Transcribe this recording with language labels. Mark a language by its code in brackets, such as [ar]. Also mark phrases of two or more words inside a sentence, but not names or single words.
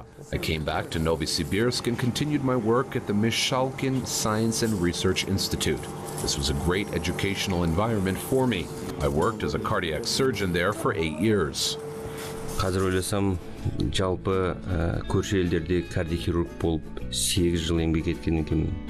[en] I came back to Novosibirsk and continued my work at the Mishalkin Science and Research Institute. This was a great educational environment for me. I worked as a cardiac surgeon there for 8 years. [kk] Қазір ойласам, жалпы көрші елдерде кардиохирург болып 8 жыл еңбек еткен екенмін.